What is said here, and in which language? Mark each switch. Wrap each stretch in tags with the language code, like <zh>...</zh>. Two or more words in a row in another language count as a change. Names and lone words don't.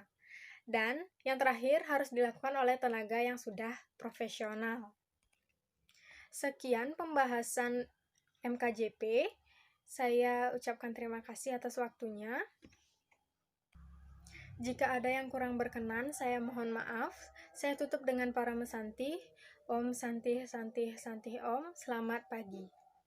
<id>Dan yang terakhir harus dilakukan oleh tenaga yang sudah profesional. Sekian pembahasan MKJP. Saya ucapkan terima kasih atas waktunya. Jika ada yang kurang berkenan, saya mohon maaf. Saya tutup dengan para mesanti.</id> <sa>Om Santi Santi Santi Om.</sa> <id>Selamat pagi.</id>